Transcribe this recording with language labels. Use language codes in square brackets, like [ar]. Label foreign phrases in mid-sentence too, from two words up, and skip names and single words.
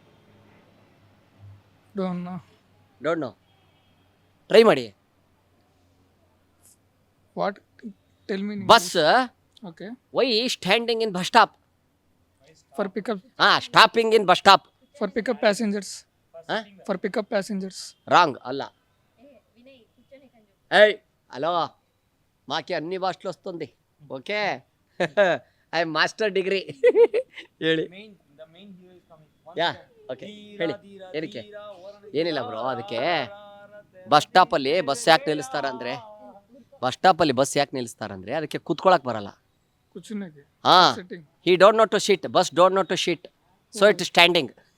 [en] Don't know. [kn] ಟ್ರೈ ಮಾಡಿ. [en] What? Tell me. ಬಸ್ ಓಕೆ. Why standing in bus stop? For pickup. Stopping in bus stop. For pickup passengers. For pickup passengers. [te] రాంగ్ అల్ల. హలో, మాకి అన్ని భాషలు వస్తుంది. [en] Okay, I master degree. [kn] ಹೇಳಿ. [en] Ya, okay, [kn] ಹೇಳಿ. ಏನಕ್ಕೆ? ಏನಿಲ್ಲ ಬ್ರೋ, ಅದಕ್ಕೆ ಬಸ್ ಸ್ಟಾಪಲ್ಲಿ ಬಸ್ ಯಾಕೆ ನಿಲ್ಲಿಸ್ತಾರಂದ್ರೆ ಅದಕ್ಕೆ ಕೂತ್ಕೊಳಕ್ ಬರಲ್ಲ. [en] He don't know to shit, bus don't know to shit, so it standing.